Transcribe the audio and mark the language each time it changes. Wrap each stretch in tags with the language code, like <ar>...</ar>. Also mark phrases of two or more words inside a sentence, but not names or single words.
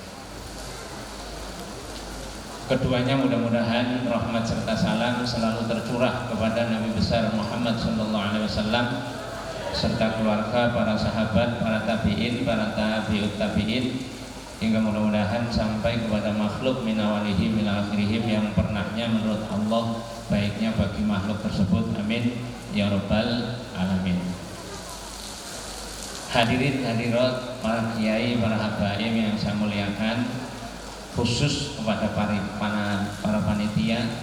<id>Keduanya mudah-mudahan rahmat serta salam selalu tercurah kepada Nabi besar Muhammad SAW serta keluarga, para sahabat, para tabi'in, para</id> <ar>تابعي التابعين,</ar> <id>hingga mudah-mudahan sampai kepada makhluk</id> <ar>من أولهم إلى آخرهم</ar> <id>yang pernahnya menurut Allah baiknya bagi makhluk tersebut,</id> <ar>آمين يا رب العالمين.</ar> <id>Hadirin hadirat, para kiai, para habaib yang saya muliakan, khusus kepada para panitia,</id>